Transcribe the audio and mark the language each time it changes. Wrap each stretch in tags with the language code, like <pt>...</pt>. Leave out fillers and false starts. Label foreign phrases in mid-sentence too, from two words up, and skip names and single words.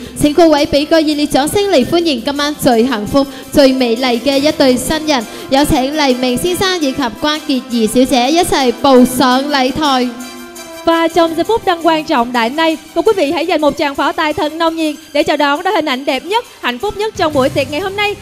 <yue>請各位俾個熱烈掌聲嚟歡迎今晚最幸福、最美麗嘅一對新人，有請黎明先生以及關潔儀小姐一齊步上禮台。</yue> <vi>Và trong giây phút đang quan trọng đại nay, mời quý vị hãy dành một tràng pháo tay thật nồng nhiệt để chào đón đôi hình ảnh đẹp nhất, hạnh phúc nhất trong buổi tiệc ngày hôm nay.</vi>